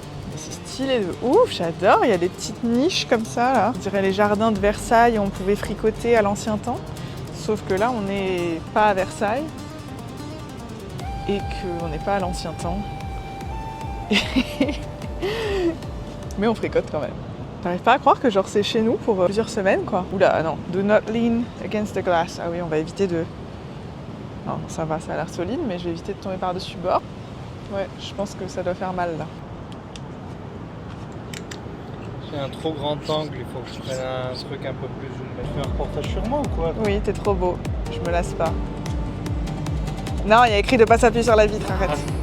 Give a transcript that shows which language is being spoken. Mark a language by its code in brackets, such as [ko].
[fr] Mais c'est stylé de ouf, j'adore. Il y a des petites niches comme ça, là. On dirait les jardins de Versailles où on pouvait fricoter à l'ancien temps. Sauf que là, on n'est pas à Versailles. Et qu'on n'est pas à l'ancien temps. Mais on fricote quand même. J'arrive pas à croire que genre c'est chez nous pour plusieurs semaines quoi. Oula non, [en] do not lean against the glass. [fr] Ah oui, on va éviter de... Non, ça va, ça a l'air solide, mais je vais éviter de tomber par-dessus bord. Ouais, je pense que ça doit faire mal là. J'ai un trop grand angle, il faut que je prenne un truc un peu plus zoom. Tu fais un reportage sur moi ou quoi? Oui, t'es trop beau, je me lasse pas. Non, il y a écrit de pas s'appuyer sur la vitre, arrête.